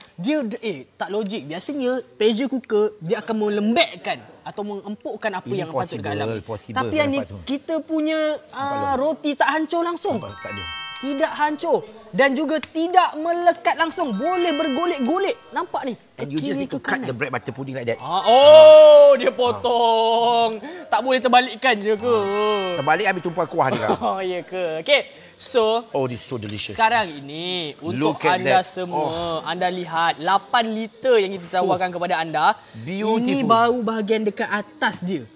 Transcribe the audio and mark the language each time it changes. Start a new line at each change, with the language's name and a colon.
Malay: Dia tak logik. Biasanya pressure cooker dia akan melembekkan atau mengempukkan apa ini yang patut dekat dalam. Tapi yang ni kita punya roti tak hancur langsung. Tak ada. Tidak hancur dan juga tidak melekat langsung. Boleh bergolek-golek. Nampak ni?
English: And you just need to cut the bread butter pudding like that.
Malay: Dia potong. Tak boleh terbalikkan je ke? Terbalik ambil tumpah kuah dia. Ya ke? Okey. So,
English: this is so delicious.
Malay: Sekarang ini untuk anda semua, anda lihat 8 liter yang kita tawarkan kepada anda.
English: Beautiful.
Malay: Ini baru bahagian dekat atas dia.